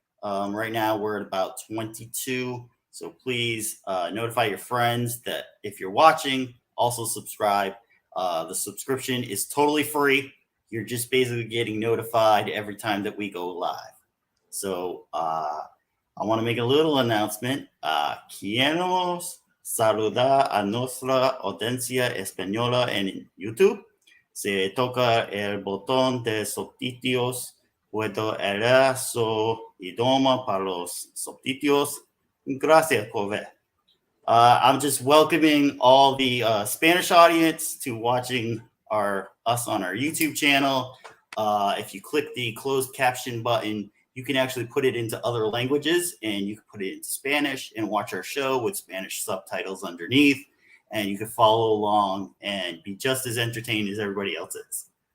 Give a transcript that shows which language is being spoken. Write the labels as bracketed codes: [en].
[en] Right now, we're at about 22. So please notify your friends that if you're watching, also subscribe. The subscription is totally free. You're just basically getting notified every time that we go live. So I want to make a little announcement. [es] Queremos saludar a nuestra audiencia española en YouTube. Se toca el botón de subtítulos, puedo elegir su idioma para los subtítulos. Gracias por ver. [en] I'm just welcoming all the Spanish audience to watching us on our YouTube channel. If you click the closed caption button, you can actually put it into other languages, and you can put it into Spanish and watch our show with Spanish subtitles underneath, and you can follow along and be just as entertained as everybody else is.